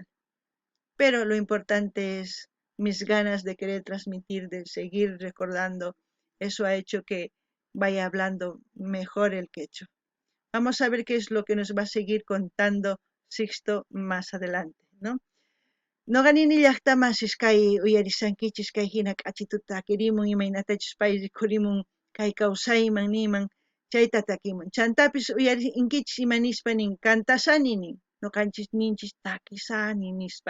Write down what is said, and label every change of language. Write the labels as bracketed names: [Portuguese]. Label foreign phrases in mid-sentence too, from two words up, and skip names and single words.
[Spanish] Pero lo importante es mis ganas de querer transmitir, de seguir recordando. Eso ha hecho que vaya hablando mejor el quechua. Vamos a ver qué es lo que nos va a seguir contando Sixto más adelante, ¿no? [Quechua] Noqanini llaqtamasis kay uyarisankichis kay hina k'achituta takirimun imaynatachus pay rikhurimun kay kawsayman niman chayta takimun. Chantapis uyarinkichis imanispa nin cantasani nin, noqanchis ninchis takisani nispa.